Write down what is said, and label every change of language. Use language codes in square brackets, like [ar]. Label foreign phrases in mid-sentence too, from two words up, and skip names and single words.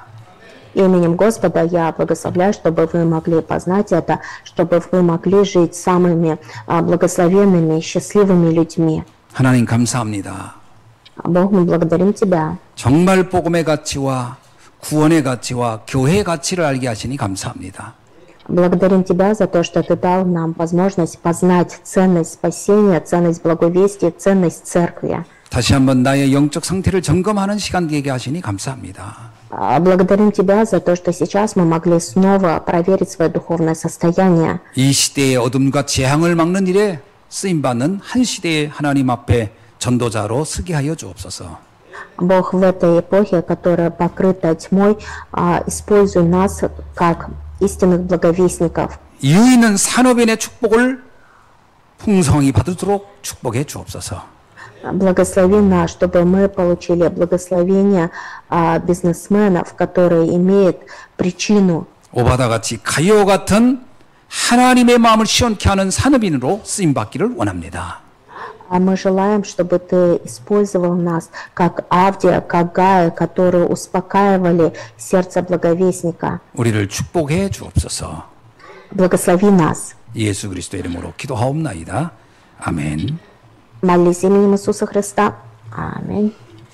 [ru] Именем Господа я благословляю, чтобы вы могли познать это, чтобы вы могли жить самыми благословенными, счастливыми людьми. [ko] 하나님 감사합니다. [ru] Бог, мы благодарим Тебя. [ko] 정말 복음의 가치와 구원의 가치와 교회의 가치를 알게 하시니 감사합니다. [ru] Благодарим Тебя за то, что Ты дал нам возможность познать ценность спасения, ценность благовестия, ценность церкви. [ko] 다시 한번 나의 영적 상태를 점검하는 시간 되게 하시니 감사합니다. [ru] Благодарим Тебя за то, что сейчас мы могли снова проверить свое духовное состояние. [ko] 이 시대의 어둠과 재앙을 막는 일에 쓰임받는 한 시대의 하나님 앞에 전도자로 쓰게 하여 주옵소서. [ru] Бог, в этой эпохе, которая покрыта тьмой, используй нас как истинных благовестников. [ko] 이유 있는 산업인의 축복을 풍성히 받도록 축복해 주옵소서. [ru] Благослови нас, чтобы мы получили благословение бизнесменов, которые имеют причину. [ko] 오바다 같이 가요 같은 하나님의 마음을 시원케 하는 산업인으로 쓰임 받기를 원합니다. [ru] Мы желаем, чтобы Ты использовал нас как Авдия, как Гая, которые успокаивали сердце благовестника. [ko] 우리를 축복해 주옵소서. [ru] Благослови нас. [ko] 예수 그리스도의 이름으로 기도하옵나이다. 아멘. [ru] Молись именем Иисуса Христа. Аминь.